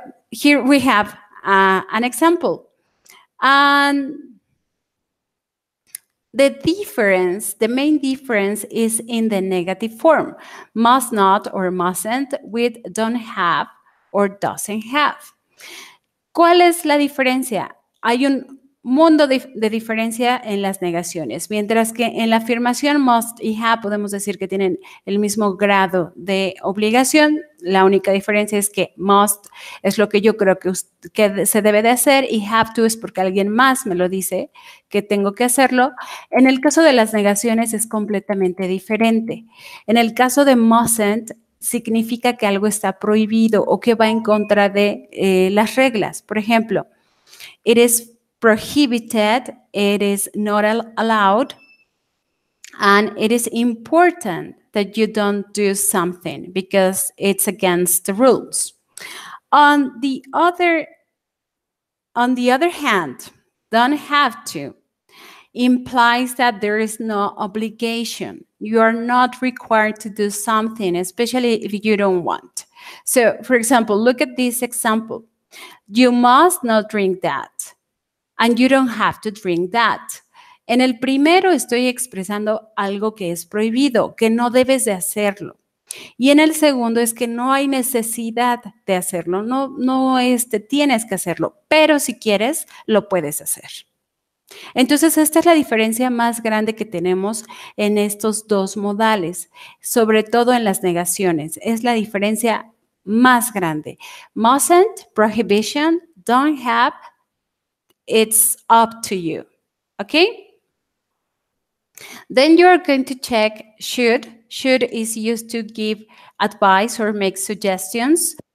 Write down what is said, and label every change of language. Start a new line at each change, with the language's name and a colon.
English: here we have an example. And the main difference is in the negative form. Must not or mustn't with don't have or doesn't have.
Spanish: ¿Cuál es la diferencia? Hay un mundo de diferencia en las negaciones, mientras que en la afirmación must y have podemos decir que tienen el mismo grado de obligación. La única diferencia es que must es lo que yo creo que se debe de hacer y have to es porque alguien más me lo dice que tengo que hacerlo. En el caso de las negaciones es completamente diferente. En el caso de mustn't, significa que algo está prohibido o que va en contra de las reglas. Por ejemplo,
English: it is prohibited, it is not allowed, and it is important that you don't do something because it's against the rules. On the other hand, don't have to implies that there is no obligation. You are not required to do something, especially if you don't want. So, for example, look at this example. You must not drink that, and you don't have to drink that.
Spanish: En el primero estoy expresando algo que es prohibido, que no debes de hacerlo. Y en el segundo es que no hay necesidad de hacerlo, no tienes que hacerlo, pero si quieres, lo puedes hacer. Entonces, esta es la diferencia más grande que tenemos en estos dos modales, sobre todo en las negaciones. Es la diferencia más grande.
English: Mustn't, prohibition, don't have, it's up to you. Okay? Then you're going to check should. Should is used to give advice or make suggestions.